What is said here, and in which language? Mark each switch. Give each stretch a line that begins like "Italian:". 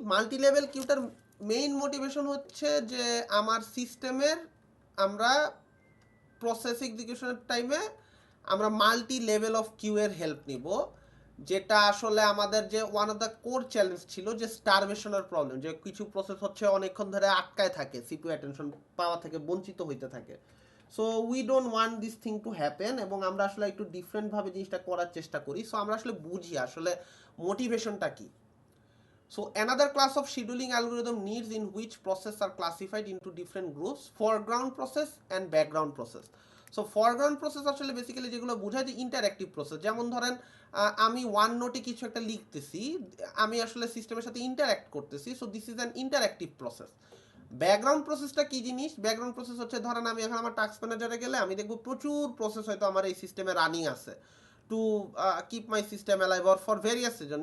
Bangla: Multi level cuter main motivation হচ্ছে যে আমার সিস্টেমের আমরা প্রসেস এক্সিকিউশনের টাইমে আমরা মাল্টি লেভেল অফ কিউ এর হেল্প নিব, যেটা আসলে আমাদের যে one of the core challenge ছিল যে স্টারভেশনের প্রবলেম, যে কিছু প্রসেস হচ্ছে অনেকক্ষণ ধরে আটকায় থাকে, সিপিইউ অ্যাটেনশন পাওয়া থেকে বঞ্চিত হইতে থাকে।
English: so we don't want this thing to happen,
Bangla: এবং আমরা আসলে একটু ডিফারেন্টভাবে জিনিসটা করার চেষ্টা করি। সো আমরা আসলে বুঝি আসলে মোটিভেশনটা কি।
English: So another class of scheduling algorithm needs in which processes are classified into different groups, foreground process and background process.
Bangla: So foreground process আসলে বেসিক্যালি যেগুলো বোঝায় যে ইন্টারঅ্যাক্টিভ প্রসেস, যেমন ধরেন আমি ওয়ান নোটে কিছু একটা লিখতেছি, আমি আসলে সিস্টেমের সাথে ইন্টারঅ্যাক্ট করতেছি,
English: So this is an interactive process.
Bangla: Background প্রসেসটা কি জিনিস? ব্যাকগ্রাউন্ড প্রসেস হচ্ছে ধরেন আমি এখন আমার টাস্ক ম্যানেজারে গেলে আমি দেখব প্রচুর প্রসেস হয়তো আমার এই সিস্টেমে রানিং আছে
English: To keep my system alive or for various reason.